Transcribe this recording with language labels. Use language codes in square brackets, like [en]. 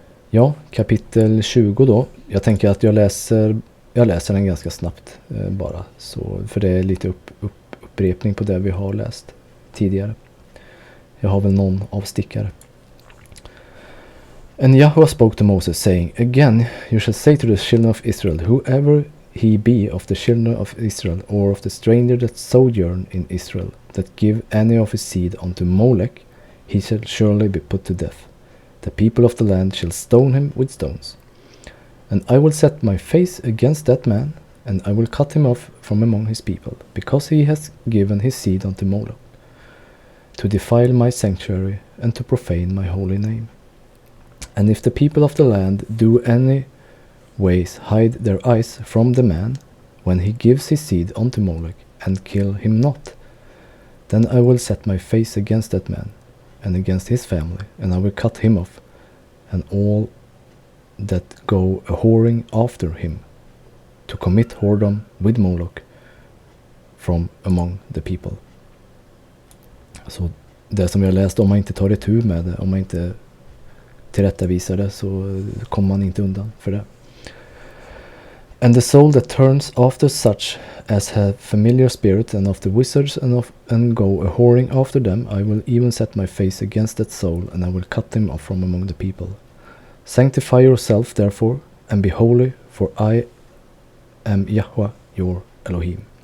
[sv] Ja, kapitel 20 då. Jag tänker att jag läser den ganska snabbt bara. Så, för det är lite upprepning på det vi har läst tidigare. Jag har väl någon avstickare. [en] And Yahweh spoke to Moses, saying, Again you shall say to the children of Israel, whoever he be of the children of Israel, or of the stranger that sojourn in Israel, that give any of his seed unto Molech, he shall surely be put to death. The people of the land shall stone him with stones. And I will set my face against that man, and I will cut him off from among his people, because he has given his seed unto Moloch, to defile my sanctuary, and to profane my holy name. And if the people of the land do any ways hide their eyes from the man, when he gives his seed unto Moloch, and kill him not, then I will set my face against that man, and against his family, and I will cut him off, and all that go a-whoring after him, to commit whoredom with Moloch from among the people. [sv] Så det som jag läst, om man inte tar itu med det, om man inte tillrättavisar det, så kommer man inte undan för det. [en] And the soul that turns after such as have familiar spirit, and of the wizards, and go a-whoring after them, I will even set my face against that soul, and I will cut him off from among the people. Sanctify yourself therefore, and be holy, for I am Yahweh your Elohim.